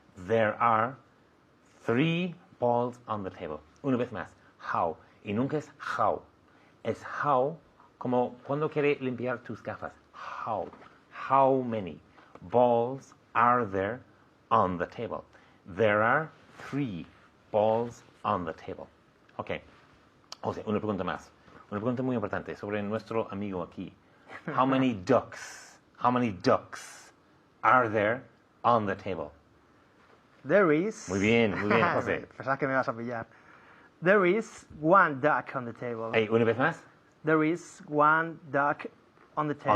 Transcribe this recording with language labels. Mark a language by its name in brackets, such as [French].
[English] There are 3 balls on the table. [Spanish] Una vez más. How. Y nunca es how. Es how como cuando quiere limpiar tus gafas. [English] How. How many balls are there on the table? There are 3 balls on the table. [Spanish] Ok. O sea, una pregunta más. Una pregunta muy importante sobre nuestro amigo aquí. [English] How many ducks are there on the table? There is... [Spanish] Muy bien, José. Pensaba que me vas a pillar. [English] There is 1 duck on the table. [Spanish] Hey, una vez más. [English] There is 1 duck on the table.